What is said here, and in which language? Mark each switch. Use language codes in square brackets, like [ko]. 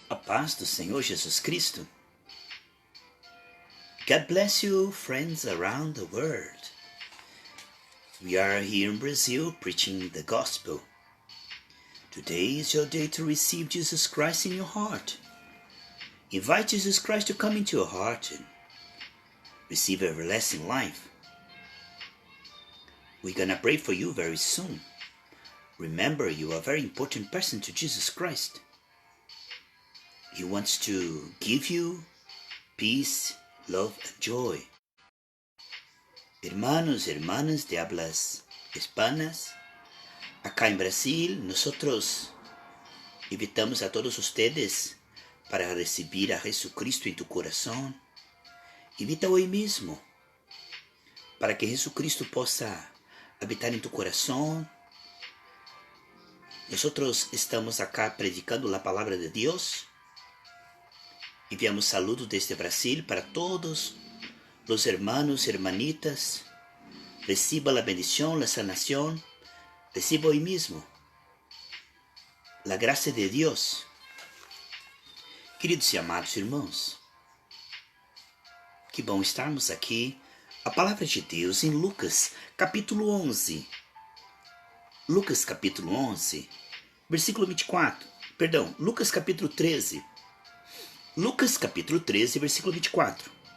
[pt] A paz do Senhor Jesus Cristo. [en] God bless you, friends around the world. We are here in Brazil preaching the gospel. Today is your day to receive Jesus Christ in your heart. Invite Jesus Christ to come into your heart and receive everlasting life. We're gonna pray for you very soon. Remember, you are a very important person to Jesus Christ. He wants to give you peace, love, and joy. [es] Hermanos, hermanas de hablas hispanas, acá en Brasil, nosotros invitamos a todos ustedes para recibir a Jesucristo en tu corazón. Invita hoy mismo para que Jesucristo possa habitar en tu corazón. Nosotros estamos acá predicando la palabra de Dios. Enviamos saludos desde Brasil para todos los hermanos y hermanitas. Reciba la bendición, la sanación. Reciba hoy mismo la gracia de Dios. [pt] Queridos e amados irmãos, que bom estarmos aqui. A palavra de Deus em Lucas, capítulo 11. Lucas, capítulo 11, versículo 24. Perdão, Lucas, capítulo 13. Lucas, capítulo 13, versículo 24.